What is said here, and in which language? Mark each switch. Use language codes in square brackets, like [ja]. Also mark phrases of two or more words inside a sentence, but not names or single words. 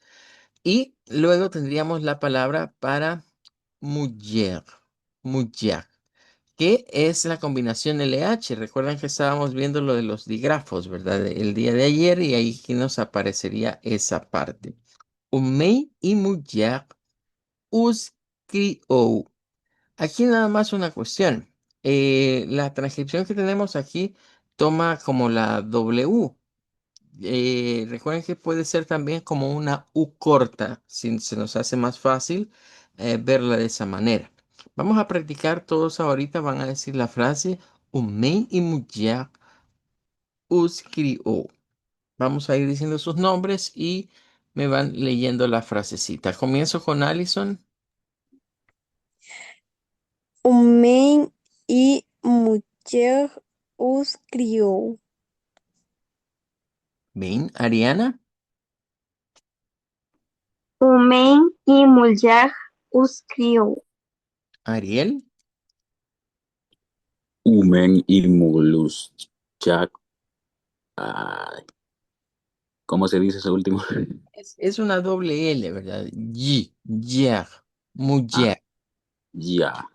[es] Y luego tendríamos la palabra para mujer, mujer, que es la combinación LH. Recuerdan que estábamos viendo lo de los dígrafos, ¿verdad? El día de ayer y ahí que nos aparecería esa parte. [pt] Homem [es] y mujer [pt] os criou. [es] Aquí nada más una cuestión. La transcripción que tenemos aquí toma como la W. Recuerden que puede ser también como una U corta, si se nos hace más fácil verla de esa manera. Vamos a practicar todos ahorita, van a decir la frase [pt] Homem y mulher os criou. [es] Vamos a ir diciendo sus nombres y me van leyendo la frasecita. Comienzo con Allison. [pt] Homem e mulher os criou. [es] Bien, Ariana, [pt] Homem e mulher os criou. [es] Ariel. Humen y Jack. Ay, ¿cómo se dice ese último? Es una doble L, ¿verdad? Y, yer, Ah, mujer. ya.